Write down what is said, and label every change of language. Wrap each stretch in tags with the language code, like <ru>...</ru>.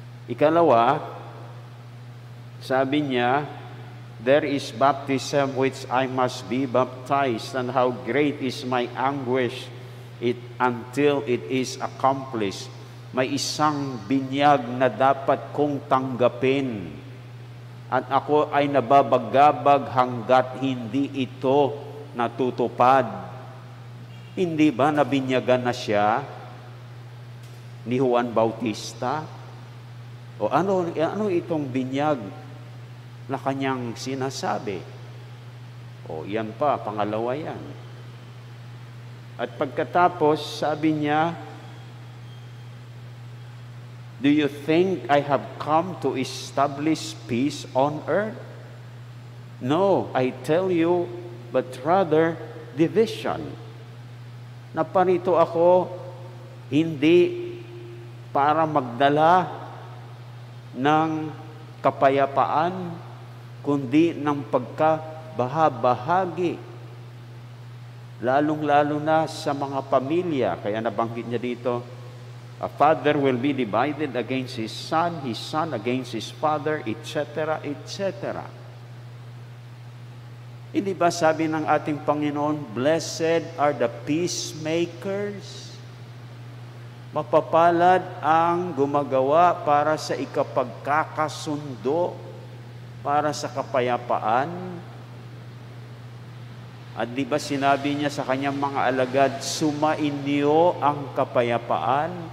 <tl>Ikalawa, sabi niya,</tl> <en>there is baptism which I must be baptized, and how great is my anguish until it is accomplished.</en> <tl>May isang binyag na dapat kong tanggapin, at ako ay nababagabag hanggat hindi ito natutupad. Hindi ba nabinyagan na siya ni Juan Bautista? O ano itong binyag na kanyang sinasabi? O yan pa, pangalawa yan. At pagkatapos, sabi niya,</tl> <en>do you think I have come to establish peace on earth? No, I tell you, but rather division.</en> <tl>Naparito ako hindi para magdala ng kapayapaan, kundi ng pagkabahabahagi. Lalong-lalo na sa mga pamilya. Kaya nabanggit niya dito,</tl> <en>a father will be divided against his son against his father, etc., etc.</en> <tl>Hindi ba sabi ng ating Panginoon,</tl> <en>blessed are the peacemakers?</en> <tl>Mapapalad ang gumagawa para sa ikapagkakasundo, para sa kapayapaan. At di ba sinabi niya sa kanyang mga alagad, sumainyo ang kapayapaan?</tl>